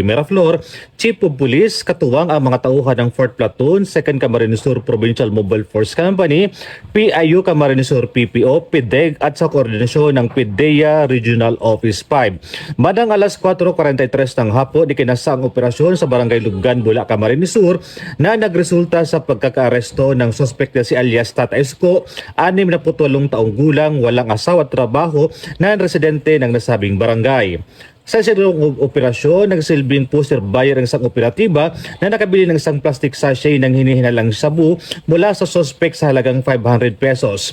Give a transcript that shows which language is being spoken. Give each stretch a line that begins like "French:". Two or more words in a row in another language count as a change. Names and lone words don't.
Filipino: Miraflor, Chief of Police, katuwang ang mga tauhan ng 4th Platoon, 2nd Camarines Sur Provincial Mobile Force Company, PIU Camarines Sur PPO, PIDEG at sa koordinasyon ng PIDEA Regional Office 5. Madang alas 4:43 ng hapon, ikinasa ang operasyon sa Barangay Lubgan, Bula, Camarines Sur na nagresulta sa pagkakaaresto ng suspect na si alias Tata Esco, 68 taong gulang, walang asawa at trabaho na residente ng nasabing barangay. Sa isinagawang operasyon, nagsilbing
English: poster buyer
Filipino: ang isang operatiba na nakabili ng isang
English: plastic sachet
Filipino: ng hinihinalang shabu mula sa suspect sa halagang 500 pesos.